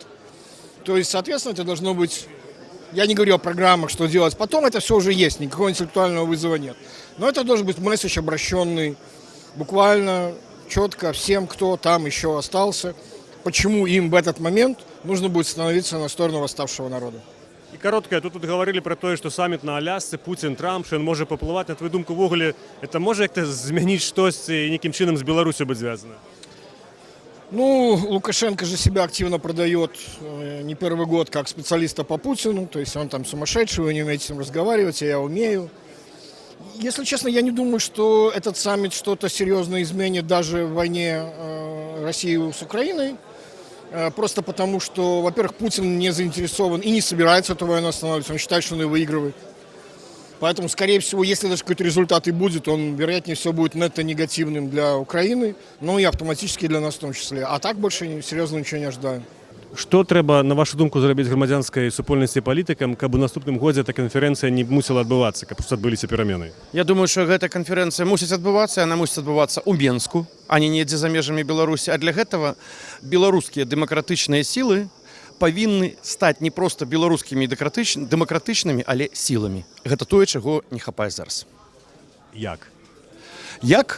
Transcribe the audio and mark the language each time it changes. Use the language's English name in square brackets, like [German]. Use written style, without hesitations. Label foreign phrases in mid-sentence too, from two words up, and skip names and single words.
[Russian] То есть, соответственно, это должно быть, я не говорю о программах, что делать потом, это все уже есть, никакого интеллектуального вызова нет. Но это должен быть месседж, обращенный буквально четко всем, кто там еще остался, почему им в этот момент нужно будет становиться на сторону восставшего народа. [Belarusian] І кароткае, тут говорили про тое, што саміт на Алясцы, Пуцін, Трамп, што ён можа паплываць. На твою думку, увогуле, это можа як-то змяніць штосьці і нейкім чынам з Беларусью быць звязана? [Russian] Ну, Лукашенко же себя активно продает не первый год как специалиста по Путину, то есть он там сумасшедший, вы не умеете с ним разговаривать, а я умею. Если честно, я не думаю, что этот саммит что-то серьезно изменит даже в войне России с Украиной. Просто потому, что, во-первых, Путин не заинтересован и не собирается эту войну останавливать, он считает, что он ее выигрывает. Поэтому, скорее всего, если даже какой-то результат и будет, он, вероятнее всего, будет нетто негативным для Украины, ну и автоматически для нас в том числе. А так больше серьезно ничего не ожидаем. [Belarusian] Што трэба, на вашу думку, зрабіць грамадзянскай супольнасці палітыкам, каб у наступным годзе эта канферэнцыя не мусіла адбывацца, каб адбыліся перамены? [Russian] Я думаю, что эта конференция [Belarusian] мусіць адбывацца, она мусіць адбывацца ў Менску, а не недзе за межамі Беларусі. А для гэтага беларускія дэмакратычныя сілы павінны стаць не проста беларускімі дэмакратычнымі, але сіламі. Гэта тое, чаго не хапае зараз. Як? Як?